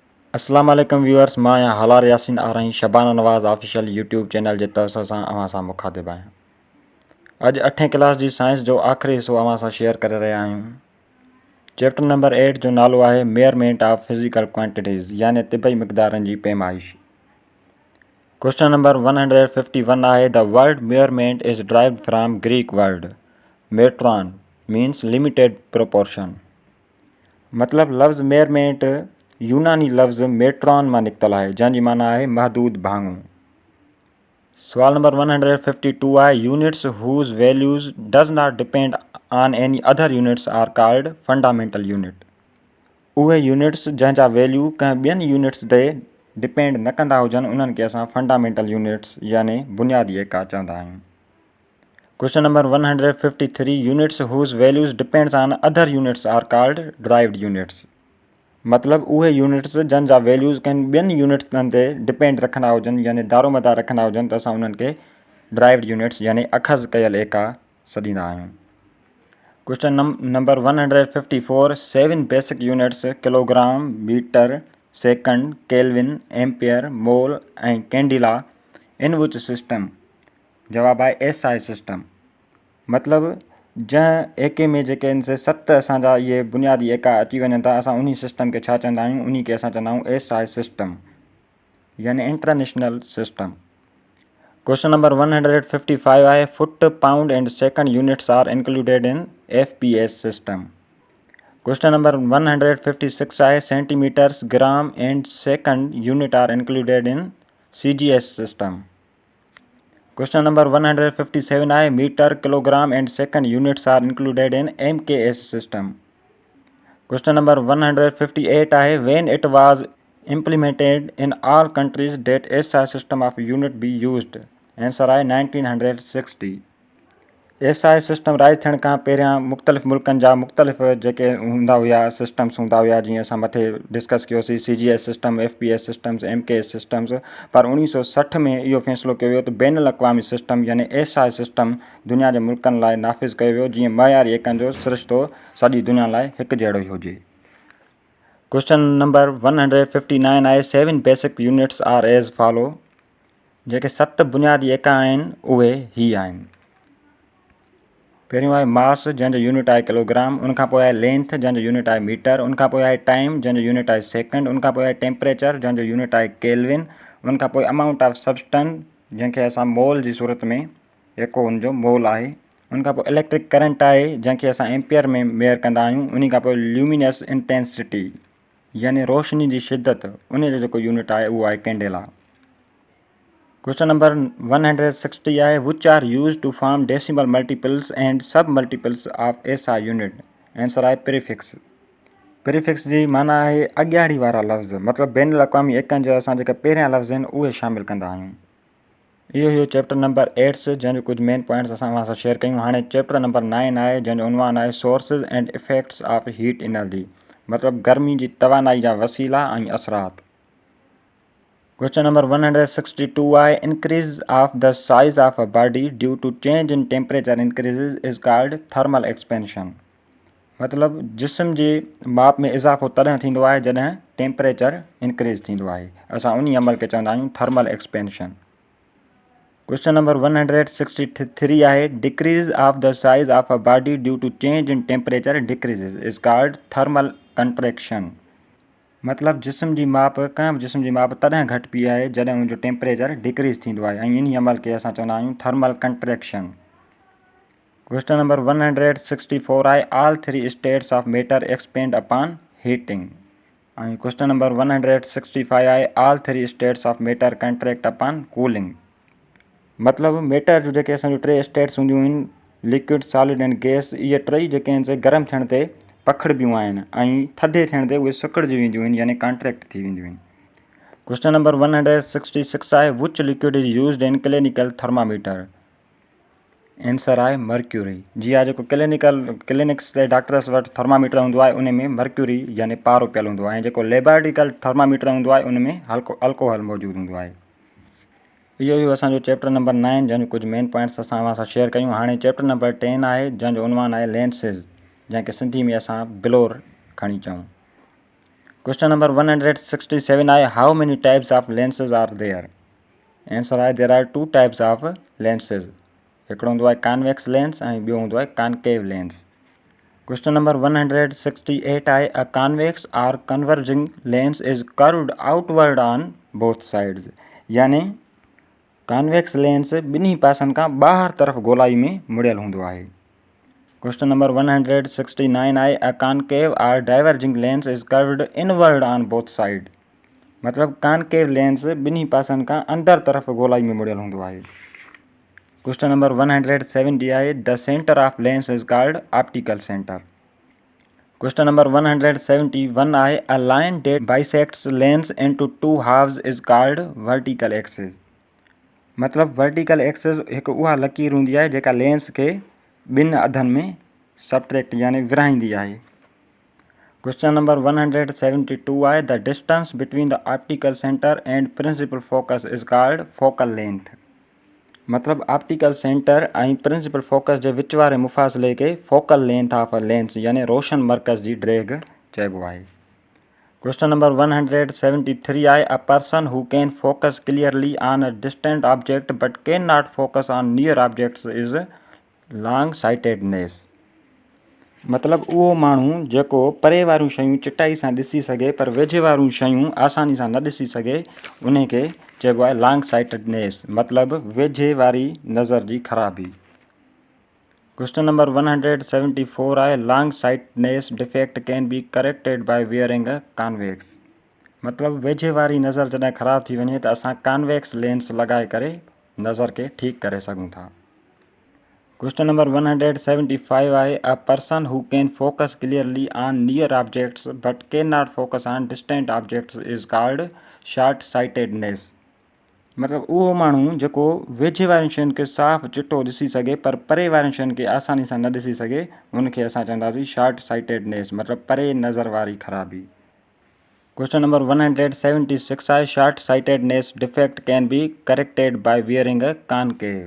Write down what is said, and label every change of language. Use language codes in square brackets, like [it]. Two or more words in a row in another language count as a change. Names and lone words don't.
[ar] السلام عليكم [sd] व्यूअर्स, मां आहियां हलार यासीन आरही शबाना नवाज़ [en] official YouTube channel [sd] जे तरफ़ सां अवां सां मुखातिब आहियां। अॼु 8वीं क्लास जी साइंस जो आख़िरी हिसो अवां सां शेयर करे रहिया आहियूं। [en] chapter number 8 [sd] जो नालो आहे [en] measurement of physical quantities [sd] यानी तिबई मिक़दारनि जी पैमाइश। [en] question number 151 आहे the word measurement is derived from Greek word metron means limited proportion. [sd] मतलब लफ़्ज़ मेयरमेंट यूनानी लफ़्ज़ मेट्रॉन मां निकितल आहे, जंहिंजी माना आहे महदूद भाङो। [en] सवाल number 152 आहे units whose values does not depend on any other units are called fundamental unit। [sd] उहे यूनिट्स जंहिंजा वैल्यू कंहिं ॿियनि यूनिट्स ते डिपेंड न कंदा हुजनि उन्हनि खे असां [en] fundamental units [sd] यानी बुनियादी एका चवंदा आहियूं। [en] question number 153 units whose values depends on other units are called derived units. [sd] मतलब उहे यूनिट्स जंहिंजा वैल्यूज़ कंहिं ॿियनि यूनिट्सनि ते डिपेंड रखंदा हुजनि यानी दारोमदार रखंदा हुजनि त असां उन्हनि खे [en] derived units [sd] यानी अखज़ कयल एका सॾींदा आहियूं। [en] question number 154 7 basic units kilogram, metre, second, kelvin, ampere, mole candela in which system. [sd] जवाब आहे SI सिस्टम। मतलब जंहिं एके में जेके इन से 7 असांजा इहे बुनियादी एका अची वञनि था असां उन सिस्टम खे छा चवंदा आहियूं, उन खे असां चवंदा आहियूं [en] SI system [sd] यानी [en] international system. question number 155 आहे foot, pound and second units are included in FPS system. question number 156 आहे centimetres, gram and second unit are included in CGS system. question number 157 आहे metre, kilogram and second units are included in MKS system. question number 158 आहे when it was implemented in all countries that SI system of unit be used. [sd] आंसर आहे 1960। [en] SI system rise [sd] थियण खां पहिरियां मुख़्तलिफ़ मुल्कनि जा मुख़्तलिफ़ जेके हूंदा हुया सिस्टम्स हूंदा हुया, जीअं असां मथे डिस्कस कयोसीं [en] CGS system, FPS systems, MKS systems. [sd] पर 1960 में इहो फ़ैसिलो कयो वियो त बैनुल अक़वामी सिस्टम यानी [en] SI system [sd] दुनिया जे मुल्कनि लाइ नाफ़िज़ कयो वियो, जीअं मयारी एकनि जो सिरिश्तो सॼी दुनिया लाइ हिकु जहिड़ो ई हुजे। [en] question number 159 आहे 7 basic units are as follow. [sd] जेके 7 बुनियादी एका आहिनि उहे ही आहिनि। पहिरियों आहे मास जंहिंजो यूनिट आहे किलोग्राम, उनखां पोइ आहे लेंथ जंहिंजो यूनिट आहे मीटर, उनखां पोइ आहे टाइम जंहिंजो यूनिट आहे सेकंड, उनखां पोइ आहे टेम्परेचर जंहिंजो यूनिट आहे केल्विन, उनखां पोइ [en] amount of substance [sd] जंहिंखे असां मोल जी सूरत में एको उनजो मोल आहे, उनखां पोइ [en] electric current [sd] आहे जंहिंखे असां एम्पियर में मेयर कंदा आहियूं, उनखां पोइ [en] luminous intensity [sd] यानी रोशनी जी शिदत, उन जो जेको यूनिट आहे उहो आहे कैंडेला। [en] question number 160 आहे which are used to form decimal multiples and sub multiples of SI unit. [sd] आंसर आहे प्रीफिक्स। प्रीफिक्स जी माना आहे अॻियाड़ी वारा लफ़्ज़, मतिलबु बैनुल अक़वामी एकनि जा असां जेका पहिरियां लफ़्ज़ आहिनि उहे शामिलु कंदा आहियूं। इहो [en] chapter number 8 [sd] जंहिंजो कुझु [en] main points [sd] असां अवां सां शेयर कयूं। हाणे [en] chapter number 9 [sd] आहे जंहिंजो उनवान आहे [en] sources and effects of heat energy, [sd] मतिलबु गर्मी जी तवानाई जा वसीला ऐं असरात। [en] question number 162 आहे increase of the size of a body due to change in temperature increase is called thermal expansion. [sd] मतिलबु जिस्म जी माप में इज़ाफ़ो तॾहिं थींदो आहे जॾहिं [en] temperature increase [sd] थींदो आहे, असां उन अमल खे चवंदा आहियूं [en] thermal expansion. question number 163 आहे decrease of the size of a body due to change in temperature decrease is called thermal contraction. [sd] मतलब जिस्म जी माप कंहिं बि जिस्म जी माप तॾहिं घटिबी आहे जॾहिं उनजो [en] temperature decrease [sd] थींदो आहे, ऐं इन अमल खे असां चवंदा आहियूं [en] thermal contraction. question number 164 आहे all 3 states of matter expand upon heating. ऐं question number 165 आहे all 3 states of matter contract upon cooling. [sd] मतलब मैटर जो जेके असांजो 3 स्टेट्स हूंदियूं आहिनि [en] liquid, solid and gas, [sd] इहे टई जेके आहिनि से गरम थियण ते पखिड़िबियूं आहिनि ऐं थधे थियण ते उहे सुकिड़जी वेंदियूं आहिनि यानी कॉन्ट्रैक्ट थी वेंदियूं आहिनि। [en] question number 166 आहे which liquid is used in clinical thermometer. [sd] आंसर आहे मर्क्यूरी। जी आहे जेको क्लिनिक्स ते डॉक्टर्स वटि थर्मामीटर हूंदो आहे उन में मर्क्यूरी यानी पारो पियल हूंदो आहे, ऐं जेको लेबोरेटरिकल थर्मामीटर हूंदो आहे उन में अल्कोहल मौजूदु हूंदो आहे। इहो असांजो [en] chapter number 9 [sd] जंहिंजो कुझु [en] main points [sd] असां अवां सां शेयर कयूं। हाणे [en] chapter number 10 [sd] आहे जंहिंजो उनवान आहे लेंसिस, जंहिंखे सिंधी में असां बिलोर खणी चऊं। [en] Question number 167 आहे how many types of lenses are there? Answer आहे there are two types of lenses. [sd] हिकिड़ो हूंदो आहे [en] convex lens [sd] ऐं ॿियो हूंदो आहे [en] concave lens. Question number 168 आहे a convex or converging lens is curved outward on both sides. [sd] यानी [en] convex lens [sd] ॿिन्ही पासनि खां ॿाहिरि तरफ़ गोलाई में मुड़ियल हूंदो आहे. [en] Question number 169 आहे a concave or diverging lens is curved inward on both sides. [sd] मतलब [en] concave lens [sd] ॿिन्ही पासनि खां अंदरि तरफ़ गोलाई में मुड़ियल हूंदो आहे. [en] question number 170 आहे the centre of lens is called optical centre. question number 171 आहे a line that bisects lens into two halves is called vertical axis. [sd] मतलब [en] vertical axis [sd] हिकु उहा लकीर हूंदी आहे जेका लेंस खे ॿिनि अधनि में सबट्रैक्ट यानी विरहाईंदी आहे. [en] question number 172 आहे the distance between the optical centre and principal focus is called focal length. [sd] मतलब [en] optical centre [sd] ऐं [en] principal focus [sd] जे विच वारे मुफ़ासिले खे [en] focal length of a lens [sd] यानी रोशन मर्कज़ जी ड्रैग चइबो आहे. [en] question number 173 आहे a person who can focus clearly on a distant object but can not focus on near objects is long sightedness. [sd] मतलब उहो माण्हू जेको परे वारियूं शयूं चिटाई सां ॾिसी सघे पर वेझे वारियूं शयूं आसानी सां न ॾिसी सघे उन खे चइबो आहे [en] long sightedness. [sd] मतलब वेझे वारी नज़र जी ख़राबी. [en] question number 174 आहे long sightedness defect can be corrected by wearing a convex. [sd] मतलब वेझे वारी नज़र जॾहिं ख़राब थी वञे त असां [en] convex lens [sd] लॻाए करे नज़र खे ठीकु करे सघूं था. [en] question number 175 आहे a person who can focus clearly on near objects but can not focus on distant objects is called short sightedness. [sd] मतलब उहो माण्हू जेको वेझे वारियुनि शयुनि खे साफ़ चिटो ॾिसी सघे पर परे वारियुनि शयुनि खे आसानी सां न ॾिसी सघे उनखे असां चवंदासीं [en] short sightedness [sd] मतलब परे नज़र वारी ख़राबी. [en] question number 176 आहे short sightedness defect can be corrected by wearing a concave.